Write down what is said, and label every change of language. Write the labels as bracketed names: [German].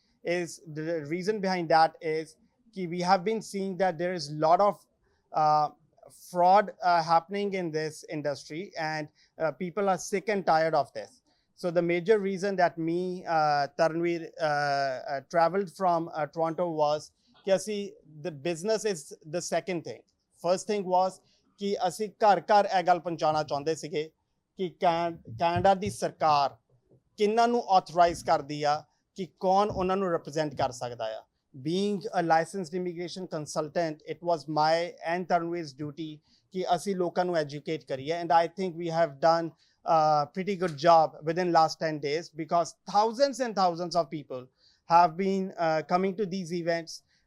[English] Is the reason behind that is that we have been seeing that there is a lot of fraud happening in this industry and people are sick and tired of this. So the major reason that me, Tanvir, traveled from Toronto was that the business is the second thing. First thing was [Punjabi] कि ਅਸੀਂ ਘਰ ਘਰ ਇਹ ਗੱਲ ਪਹੁੰਚਾਉਣਾ ਚਾਹੁੰਦੇ ਸੀਗੇ ਕਿ ਕੈਨੇਡਾ ਦੀ ਸਰਕਾਰ ਕਿਹਨਾਂ ਨੂੰ ਆਥੋਰਾਈਜ਼ ਕਰਦੀ ਆ ਕਿ ਕੌਣ ਉਹਨਾਂ ਨੂੰ ਰਿਪਰੈਜ਼ੈਂਟ ਕਰ ਸਕਦਾ ਆ। [English] Being a licensed immigration consultant, it was my and Tanvir's duty [Punjabi] कि ਅਸੀਂ ਲੋਕਾਂ ਨੂੰ [English] educate [Punjabi] ਕਰੀਏ, [English] and I think we have done pretty good job within last 10 days, because thousands and thousands of people have been coming to these events.